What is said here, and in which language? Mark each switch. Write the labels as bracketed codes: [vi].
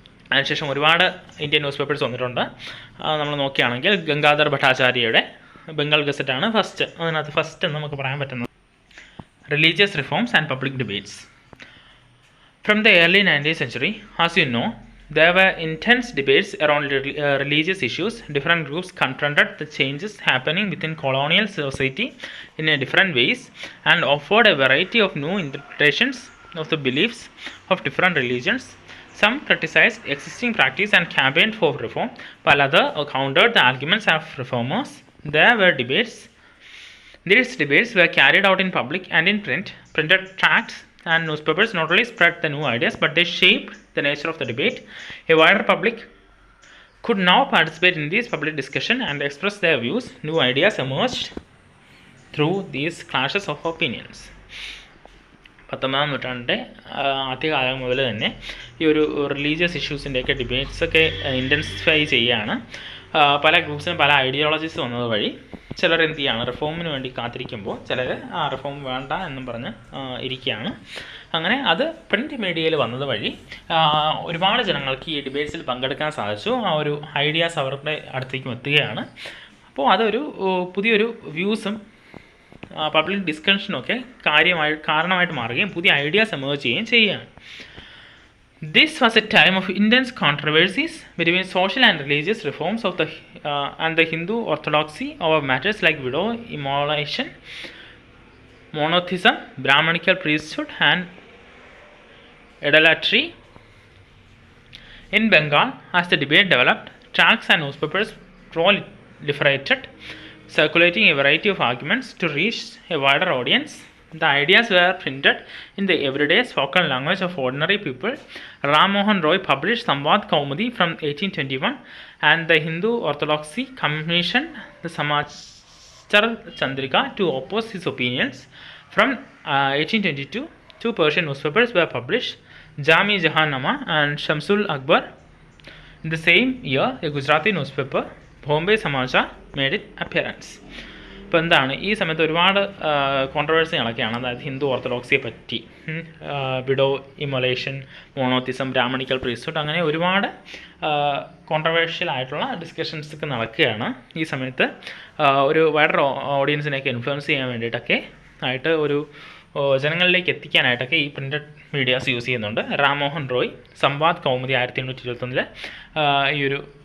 [ml] അതിനുശേഷം ഒരുപാട് Indian news papers വന്നിട്ടുണ്ട്. നമ്മൾ നോക്കുകയാണെങ്കിൽ ഗംഗാധർ ഭട്ടാചാര്യയുടെ ബംഗാൾ ഗസറ്റാണ് അതിനകത്ത് ഫസ്റ്റ് എന്ന് നമുക്ക് പറയാൻ പറ്റുന്നത്. [en] Religious reforms and public debates. From the early 19th century, as you know, there were intense debates around religious issues. Different groups confronted the changes happening within colonial society in different ways and offered a variety of new interpretations of the beliefs of different religions. Some criticized existing practice and campaigned for reform, while others countered the arguments of reformers. There were debates. These debates were carried out in public and in print. Printed tracts and newspapers not only spread the new ideas, but they shaped the nature of the debate. A wider public could now participate in this public discussion and express their views. New ideas emerged through these clashes of opinions. [ml] 19ാം നൂറ്റാണ്ടിൻ്റെ ആദ്യകാലം മുതൽ തന്നെ ഈ ഒരു religious ഇഷ്യൂസിൻ്റെയൊക്കെ ഡിബേറ്റ്സൊക്കെ intensify ചെയ്യുകയാണ്. പല ഗ്രൂപ്പ്സിനും പല ideologies വന്നത് വഴി ചിലർ എന്ത് ചെയ്യുകയാണ്, റിഫോമിന് വേണ്ടി കാത്തിരിക്കുമ്പോൾ ചിലർ റിഫോം വേണ്ട എന്നും പറഞ്ഞ് ഇരിക്കുകയാണ്. അങ്ങനെ അത് പ്രിൻറ്റ് മീഡിയയിൽ വന്നത് വഴി ഒരുപാട് ജനങ്ങൾക്ക് ഈ ഡിബേറ്റ്സിൽ പങ്കെടുക്കാൻ സാധിച്ചു. ആ ഒരു ഐഡിയാസ് അവരുടെ അടുത്തേക്കും എത്തുകയാണ്. അപ്പോൾ അതൊരു പുതിയൊരു വ്യൂസും പബ്ലിക് ഡിസ്കഷനൊക്കെ കാരണമായിട്ട് മാറുകയും പുതിയ ഐഡിയാസ് എമേർജ് ചെയ്യുകയും ചെയ്യുകയാണ്. [en] This was a time of intense controversies between social and religious reforms of and the Hindu orthodoxy over matters like widow immolation, monotheism, Brahmanical priesthood, and idolatry. In Bengal, as the debate developed, tracts and newspapers proliferated, circulating a variety of arguments to reach a wider audience. The ideas were printed in the everyday spoken language of ordinary people. Ram Mohan Roy published Samvad Kaumudi from 1821, and the Hindu Orthodoxy commissioned the Samachar Chandrika to oppose his opinions. From 1822, two Persian newspapers were published, Jami Jahannama and Shamsul Akbar. In the same year, a Gujarati newspaper, Bombay Samachar made it appearance. [ml] ഇപ്പോൾ എന്താണ്, ഈ സമയത്ത് ഒരുപാട് കോൺട്രവേഴ്സികളൊക്കെയാണ്. അതായത് ഹിന്ദു ഓർത്തഡോക്സിയെ പറ്റി, widow ഇമൊലേഷൻ, monotheism, Brahmanical priesthood, അങ്ങനെ ഒരുപാട് controversial ആയിട്ടുള്ള ഡിസ്കഷൻസ് ഒക്കെ നടക്കുകയാണ്. ഈ സമയത്ത് ഒരു വൈഡർ ഓഡിയൻസിനെയൊക്കെ ഇൻഫ്ലുവൻസ് ചെയ്യാൻ വേണ്ടിയിട്ടൊക്കെ ആയിട്ട് ഒരു ജനങ്ങളിലേക്ക് എത്തിക്കാനായിട്ടൊക്കെ ഈ പ്രിൻറ്റഡ് മീഡിയാസ് യൂസ് ചെയ്യുന്നുണ്ട്. റാം മോഹൻ റോയ് സംവാദ് കൗമുദി 1821 ഈ ഒരു